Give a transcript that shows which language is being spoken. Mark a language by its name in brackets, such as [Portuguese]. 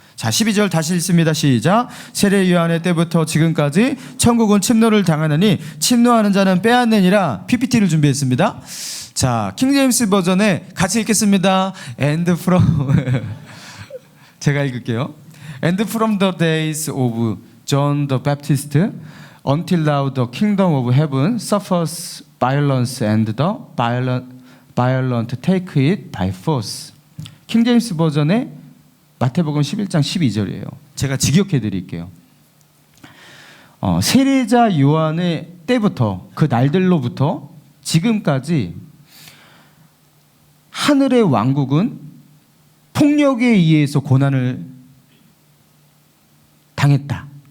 [Korean] 자, 12절 다시 읽습니다. 시작. 세례 요한의 때부터 지금까지 천국은 침노를 당하느니 침노하는 자는 빼앗느니라. PPT를 준비했습니다. 자, 킹제임스 버전에 같이 읽겠습니다. [English] And from [Korean] 제가 읽을게요. [English] And from the days of John the Baptist until now the kingdom of heaven suffers violence and the violent take it by force. [Korean] 킹제임스 버전에 마태복음 11장 12절이에요. 제가 직역해 드릴게요. 세례자 요한의 때부터 그 날들로부터 지금까지 하늘의 왕국은 폭력에 의해서 고난을 당했다.